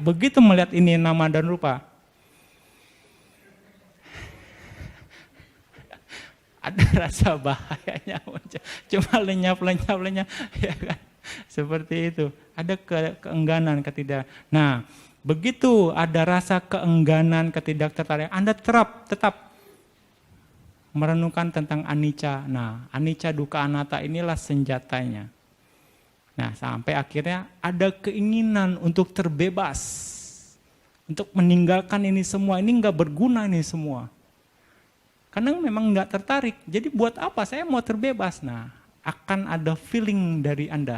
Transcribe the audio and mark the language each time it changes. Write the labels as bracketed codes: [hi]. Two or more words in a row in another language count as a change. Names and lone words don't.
[id] Begitu melihat ini nama dan rupa. Ada rasa bahayanya, cuma lenyap, ya kan? Seperti itu. Ada keengganan, Nah, begitu ada rasa keengganan, ketidaktertarikan, Anda tetap merenungkan tentang anicca. Nah, [pi] anicca, dukkha, anatta [id] inilah senjatanya. Nah, sampai akhirnya ada keinginan untuk terbebas, untuk meninggalkan ini semua. Ini enggak berguna ini semua. Karena memang enggak tertarik. Jadi buat apa saya mau terbebas? Nah, akan ada feeling dari Anda.